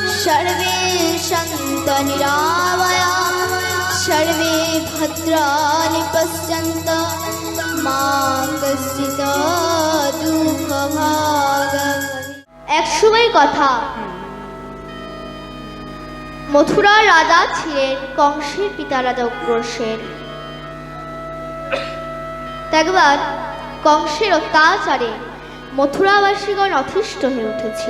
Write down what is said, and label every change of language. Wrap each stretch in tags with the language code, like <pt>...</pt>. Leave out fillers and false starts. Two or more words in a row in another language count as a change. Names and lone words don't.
<sa>सर्वे सन्तु निरामयाः सर्वे भद्राणि पश्यन्तु मा कश्चित् दुःखभाग्।</sa> <bn>এক সময় কথা, মথুরার রাজা ছিলেন কংসের পিতা রাজা উগ্রসেন। একবার কংসের অত্যাচারে মথুরাবাসীগণ অতিষ্ঠ হয়ে উঠেছিল।</bn>